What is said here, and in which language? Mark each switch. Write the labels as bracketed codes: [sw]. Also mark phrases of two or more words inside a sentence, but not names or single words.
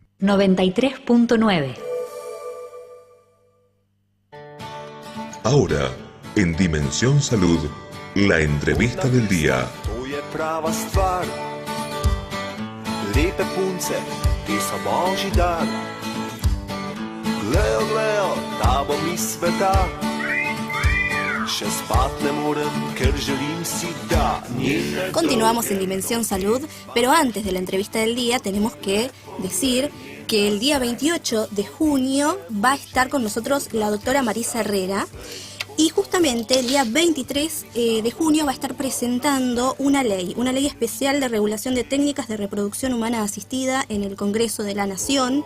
[es] 93.9. Ahora, en Dimensión Salud, la entrevista del día. [sl] To je prava stvar. Lepe punce, ti so božji dar. Glejo, glejo, ta bo mi sveta. Še spat ne morem, ker želim si da. [es] Continuamos en Dimensión Salud, pero antes de la entrevista del día tenemos que decir que el día 28 de junio va a estar con nosotros la doctora Marisa Herrera. Y justamente el día 23 de junio va a estar presentando una ley especial de regulación de técnicas de reproducción humana asistida en el Congreso de la Nación.